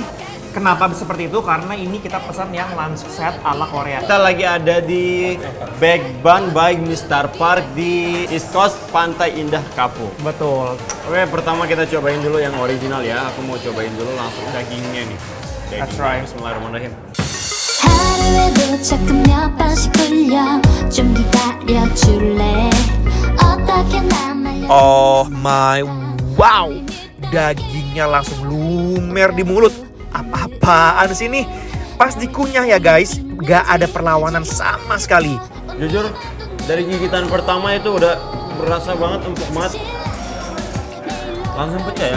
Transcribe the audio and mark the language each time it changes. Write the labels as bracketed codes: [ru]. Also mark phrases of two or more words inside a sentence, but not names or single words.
[id] Kenapa seperti itu? Karena ini kita pesan yang [en] lunch set [id] ala Korea. Kita lagi ada di Baekban by Mr. Park di East Coast Pantai Indah Kapuk. Betul. Oke, pertama kita cobain dulu yang original ya. Aku mau cobain dulu langsung dagingnya nih. [en] That's right. [ar] Bismillahirrahmanirrahim. [ko] 하루에도 조금 몇 번씩 굴려 좀 기다려줄래 어떻게 난 말려 [en] Oh my wow, [id] dagingnya langsung lumer di mulut. Apa-apaan sih nih? Pas dikunyah ya guys, gak ada perlawanan sama sekali. Jujur, dari gigitan pertama itu udah berasa banget, empuk banget. Langsung pecah ya.